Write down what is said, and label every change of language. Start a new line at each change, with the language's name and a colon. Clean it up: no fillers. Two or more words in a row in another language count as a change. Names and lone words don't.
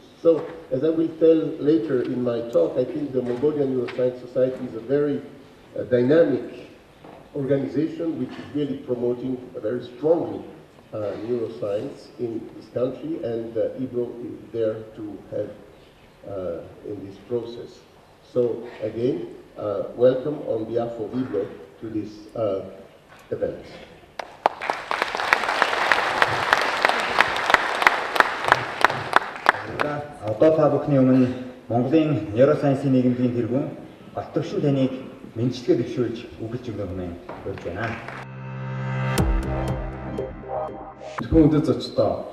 English: So, as I will tell later in my talk, I think the Mongolian Neuroscience Society is a very dynamic organization which is really promoting very strongly neuroscience in this country, and IBRO is there to help in this process. So again, welcome on behalf of IBRO to this event.
Mongolian: Одоо та бүхний өмнө Монголын нейросайенсийн нийгэмдийн тэргүүн Бат төвшин таныг мэдчилгээ дэвшүүлж үгэлж өгнө хэмээн урьж байна. Хүндэт зочдоо.